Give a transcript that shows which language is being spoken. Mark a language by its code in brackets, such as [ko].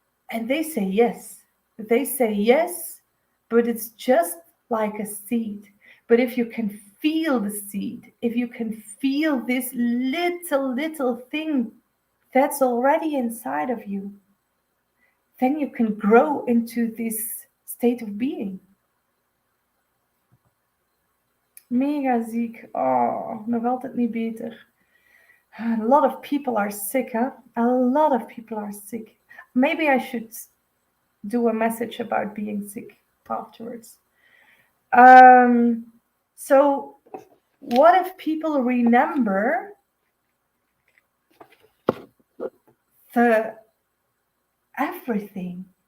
[en] And they say yes. They say yes, but it's just like a seed. But if you can feel the seed, if you can feel this little thing that's already inside of you, then you can grow into this state of being. [nl] Mega ziek. Oh, nog altijd niet beter. [en] A lot of people are sick, huh? A lot of people are sick. Maybe I should do a message about being sick afterwards. Um, so, what if people remember the everything?